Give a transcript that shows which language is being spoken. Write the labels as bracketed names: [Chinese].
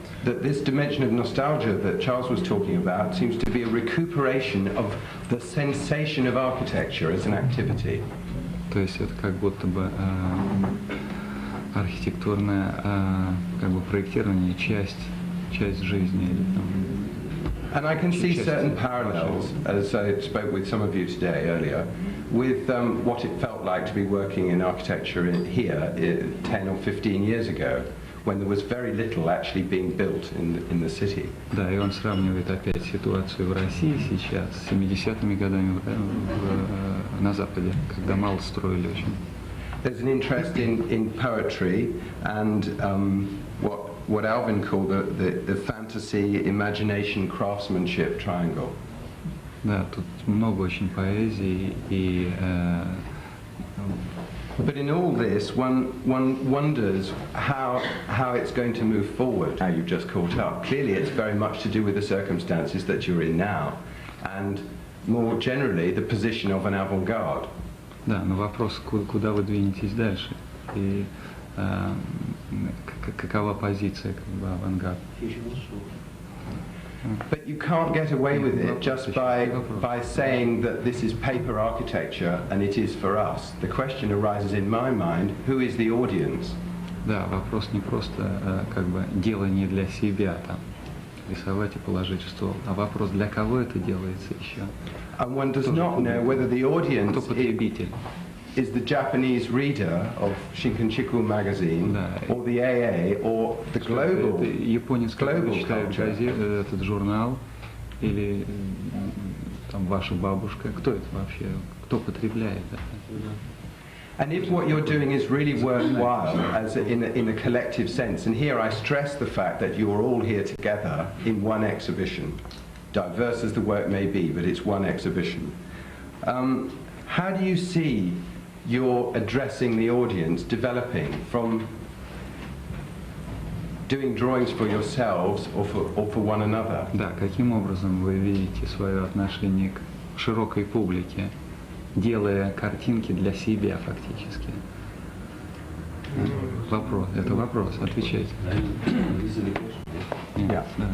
[English] That this dimension of nostalgia that Charles was talking about seems to be a recuperation of the sensation of architecture as an activity. [Russian] То есть это как будто бы архитектурное как бы проектирование часть жизни. [English] And I can see certain parallels, as I spoke with some of you today earlier, with what it felt like to be working in architecture here 10 or 15 years ago, when there was very little actually being built in the city. [Russian] Да, и он сравнивает опять ситуацию в России сейчас с 70-ми годами на Западе, когда мало строили очень. [English] There's an interest in poetry and what Alvin called the fantasy, imagination, craftsmanship triangle. [Russian] Да, тут много очень поэзии и. [English] But in all this, one wonders how it's going to move forward. How you've just caught up. Clearly, it's very much to do with the circumstances that you're in now, and more generally, the position of an avant-garde. [Russian] Да, но вопрос, куда вы двинетесь дальше, и какова позиция как бы авангарда. [English] But you can't get away with it just by saying that this is paper architecture and it is for us. The question arises in my mind, who is the audience? [Russian] Да, вопрос не просто как бы делание для себя, там, рисовать и положить в стол, а вопрос, для кого это делается еще. [English] And one does not know whether the audience is the Japanese reader of Shinkanchiku magazine, or the AA, or the global culture. [Russian] Этот журнал, или там ваша бабушка, кто это вообще, кто потребляет это? [English] And if what you're doing is really worthwhile, as in a collective sense, and here I stress the fact that you're all here together in one exhibition, diverse as the work may be, but it's one exhibition. How do you see your addressing the audience developing from doing drawings for yourselves or for one another? [Russian] Да, каким образом вы видите свое отношение к широкой публике, делая картинки для себя фактически? Вопрос, это вопрос, отвечайте. [English] Yeah.